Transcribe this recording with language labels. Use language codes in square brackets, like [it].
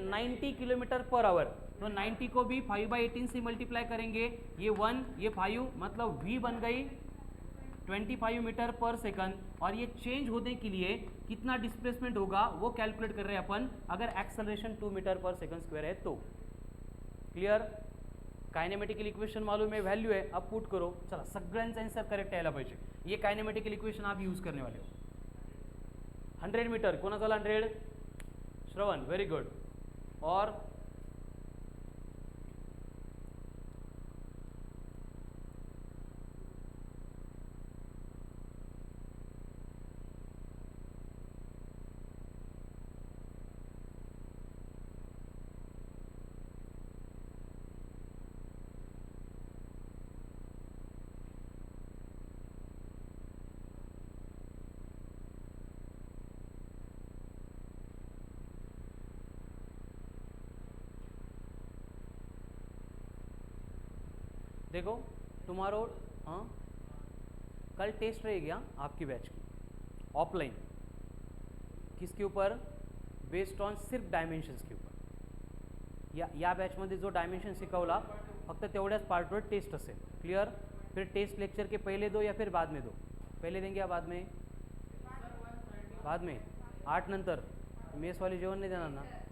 [hi] 90 kilometre per hour, तो 90 को भी 5/18 से मल्टीप्लाई करेंगे, ये 1 ये 5, मतलब v बन गई 25 मीटर पर सेकंड। और ये चेंज होने के लिए कितना डिस्प्लेसमेंट होगा वो कैलकुलेट कर रहे हैं अपन, अगर एक्सेलरेशन 2 मीटर पर सेकंड स्क्वायर है तो, क्लियर। कायनेमेटिकल इक्वेशन मालूम है, [mr] व्हॅल्यू आहे, [hi] अब पुट करो, [mr] चला सगळ्यांचा आन्सर करेक्ट यायला पाहिजे। [hi] ये कायनेमेटिकल इक्वेशन आप यूज करने वाले हो। [mr] 100 मीटर कोणा झाला 100? [hi] श्रवण, वेरी गुड। और देखो टुमारो, हाँ कल टेस्ट रहेगी आपकी बैच की ऑफलाइन, किसके ऊपर? बेस्ड ऑन सिर्फ डायमेन्शन्स के ऊपर। [mr] या बैचमध्ये जो डायमेन्शन शिकवला फक्त तेवढ्याच पार्टवर टेस्ट असेल, क्लियर। [hi] फिर टेस्ट लेक्चर के पहले दो या फिर बाद में दो? पहले देंगे या बाद में? बाद में, 8 नंतर। मेस वाले जेवण नहीं देना ना?